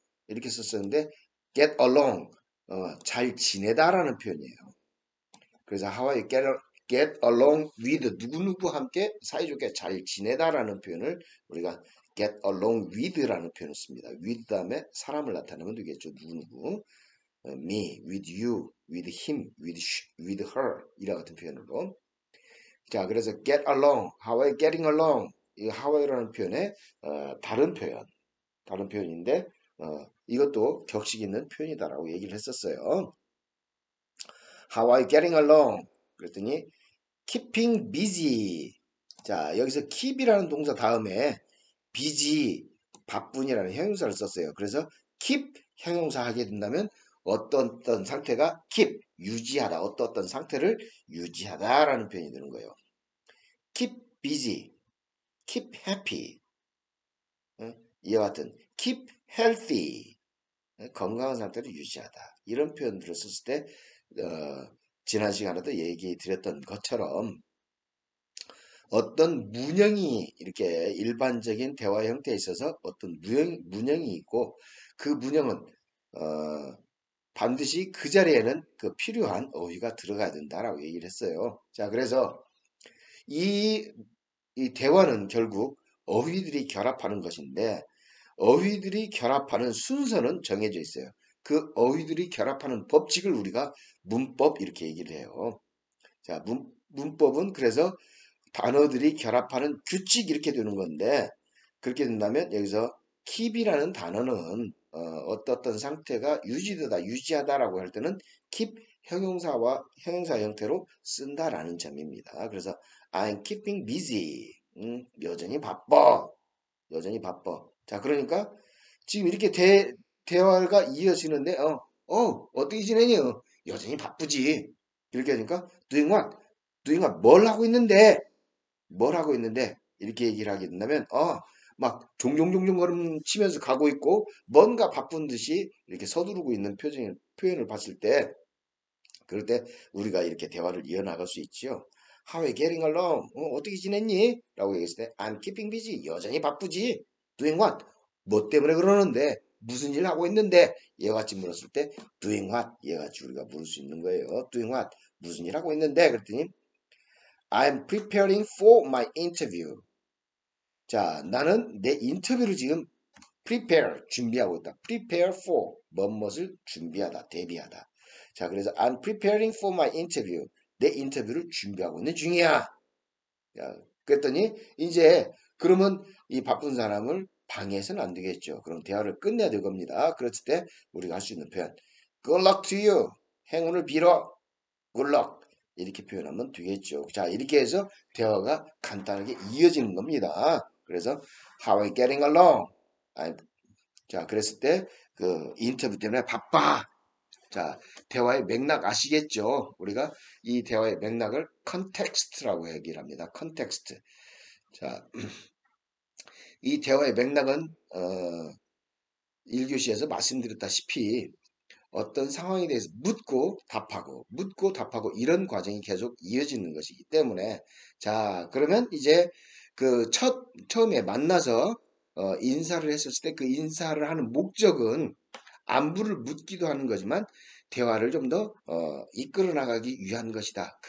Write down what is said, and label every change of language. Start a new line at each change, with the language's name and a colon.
Korean: 이렇게 썼었는데
English: get along,
Korean: 잘 지내다라는 표현이에요. 그래서
English: how are you get along with
Korean: 누구누구 함께 사이좋게 잘 지내다라는 표현을 우리가
English: get along with라는
Korean: 표현을 씁니다. with 다음에 사람을 나타내면 되겠죠. 누구누구.
English: me, with you, with him, with her
Korean: 이와 같은 표현으로. 자, 그래서
English: get along, how are you getting along?
Korean: 이 how are you라는 표현의 다른 표현인데 이것도 격식 있는 표현이다라고 얘기를 했었어요.
English: How are you getting along?
Korean: 그랬더니
English: keeping busy.
Korean: 자, 여기서 keep이라는 동사 다음에 busy, 바쁜이라는 형용사를 썼어요. 그래서 keep 형용사 하게 된다면 어떤 상태가 keep, 유지하다, 어떤 상태를 유지하다라는 표현이 되는 거예요.
English: keep busy, keep happy,
Korean: 이와 같은
English: keep healthy,
Korean: 건강한 상태를 유지하다. 이런 표현들을 썼을 때 지난 시간에도 얘기 드렸던 것처럼 어떤 문형이 이렇게 일반적인 대화 형태에 있어서 어떤 문형이 있고 그 문형은 반드시 그 자리에는 그 필요한 어휘가 들어가야 된다라고 얘기를 했어요. 자, 그래서 이 대화는 결국 어휘들이 결합하는 것인데 어휘들이 결합하는 순서는 정해져 있어요. 그 어휘들이 결합하는 법칙을 우리가 문법 이렇게 얘기를 해요. 자, 문법은 그래서 단어들이 결합하는 규칙 이렇게 되는 건데 그렇게 된다면 여기서 keep이라는 단어는 어떤 상태가 유지되다, 유지하다라고 할 때는 keep 형용사와 형용사 형태로 쓴다라는 점입니다. 그래서
English: I'm keeping busy.
Korean: 여전히 바빠. 여전히 바빠. 자, 그러니까 지금 이렇게 대화가 이어지는데 어떻게 지내니? 여전히 바쁘지. 이렇게 하니까
English: doing what? doing what?
Korean: 뭘 하고 있는데? 뭘 하고 있는데 이렇게 얘기를 하게 된다면 막 종종종종 걸음 치면서 가고 있고 뭔가 바쁜 듯이 이렇게 서두르고 있는 표현을 봤을 때 그럴 때 우리가 이렇게 대화를 이어나갈 수 있죠.
English: How are you getting along?
Korean: 어떻게 지냈니? 라고 얘기했을 때
English: I'm keeping busy.
Korean: 여전히 바쁘지.
English: Doing what?
Korean: 뭐 때문에 그러는데? 무슨 일 하고 있는데? 얘와 같이 물었을 때
English: doing what?
Korean: 얘와 같이 우리가 물을 수 있는 거예요.
English: doing what?
Korean: 무슨 일 하고 있는데? 그랬더니
English: I'm preparing for my interview.
Korean: 자, 나는 내 인터뷰를 지금 prepare, 준비하고 있다. prepare for, 무엇을 준비하다, 대비하다. 자, 그래서
English: I'm preparing for my interview.
Korean: 내 인터뷰를 준비하고 있는 중이야. 야, 그랬더니 이제 그러면 이 바쁜 사람을 방해해서는 안 되겠죠. 그럼 대화를 끝내야 될 겁니다. 그랬을 때 우리가 할 수 있는 표현
English: Good luck to you.
Korean: 행운을 빌어.
English: Good luck.
Korean: 이렇게 표현하면 되겠죠. 자, 이렇게 해서 대화가 간단하게 이어지는 겁니다.
English: 그래서 How are you getting along?
Korean: 자, 그랬을 때 그 인터뷰 때문에 바빠. 자, 대화의 맥락 아시겠죠? 우리가 이 대화의 맥락을 컨텍스트라고 얘기를 합니다. 컨텍스트. 자, 이 대화의 맥락은 1교시에서 말씀드렸다시피 어떤 상황에 대해서 묻고 답하고 이런 과정이 계속 이어지는 것이기 때문에 자, 그러면 이제 그 처음에 만나서 인사를 했었을 때 그 인사를 하는 목적은 안부를 묻기도 하는 거지만 대화를 좀 더 이끌어 나가기 위한 것이다.